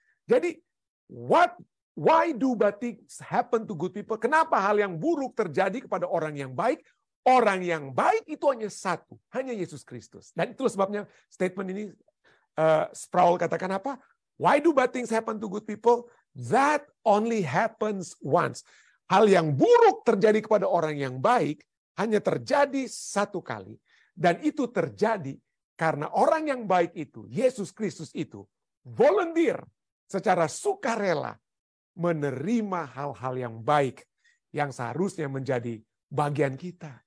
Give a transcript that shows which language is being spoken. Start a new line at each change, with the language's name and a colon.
English: Jadi, why do bad things happen to good people?
Indonesian: Kenapa hal yang buruk terjadi kepada orang yang baik? Orang yang baik itu hanya satu, hanya Yesus Kristus. Dan itulah sebabnya statement ini, Sproul katakan apa?
English: Why do bad things happen to good people? That only happens once.
Indonesian: Hal yang buruk terjadi kepada orang yang baik hanya terjadi satu kali. Dan itu terjadi karena orang yang baik itu, Yesus Kristus itu, volunteer secara sukarela menerima hal-hal yang baik yang seharusnya menjadi bagian kita.